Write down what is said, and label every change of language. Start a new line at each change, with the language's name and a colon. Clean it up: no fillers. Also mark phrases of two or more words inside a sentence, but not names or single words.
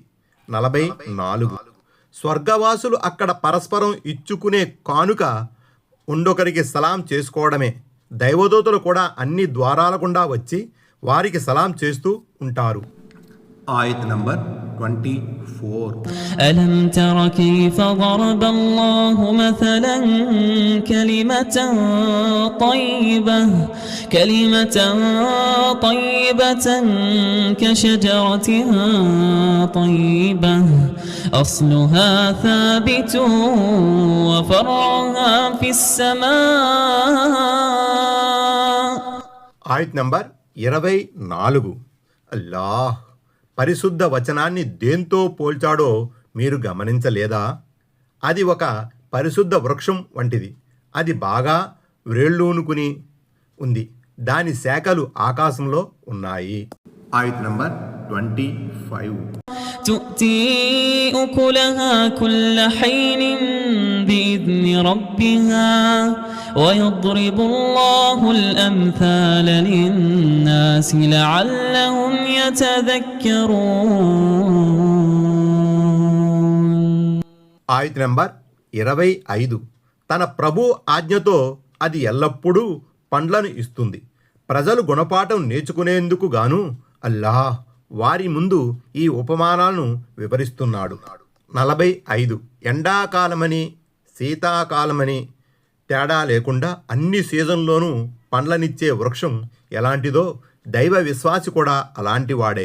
Telugu: 44 స్వర్గవాసులు అక్కడ పరస్పరం ఇచ్చుకునే కానుక ఉండొకరికి సలాం చేసుకోవడమే. దైవదూతలు కూడా అన్ని ద్వారాల గుండా వచ్చి వారికి సలాం చేస్తూ ఉంటారు. ఆయత్ నంబర్ 24
Arabic: ألم تر كيف ضرب الله مثلا كلمة طيبة كشجرة طيبة أصلها ثابت وفرعها في السماء.
Telugu: ఆయత్ నంబర్ 24 అల్లాహ్ పరిశుద్ధ వచనాన్ని దేంతో పోల్చాడో మీరు గమనించలేదా? అది ఒక పరిశుద్ధ వృక్షం వంటిది. అది బాగా వ్రేళ్ళూనుకుని ఉంది, దాని శాఖలు ఆకాశంలో ఉన్నాయి. ఆయత్ నంబర్ 25
Arabic: تؤتي أكلها كل حين بإذن ربها ويضرب الله الأمثال للناس لعلهم يتذكرون.
Telugu: ఆయత్ నంబర్ 25 తన ప్రభు ఆజ్ఞతో అది ఎల్లప్పుడూ పండ్లను ఇస్తుంది. ప్రజలు గుణపాఠం నేర్చుకునేందుకు గాను అల్లాహ్ వారి ముందు ఈ ఉపమానాలను వివరిస్తున్నాడు. 45 ఎండాకాలమని శీతాకాలమని తేడా లేకుండా అన్ని సీజన్లోనూ పండ్లనిచ్చే వృక్షం ఎలాంటిదో దైవ విశ్వాసి కూడా అలాంటివాడే.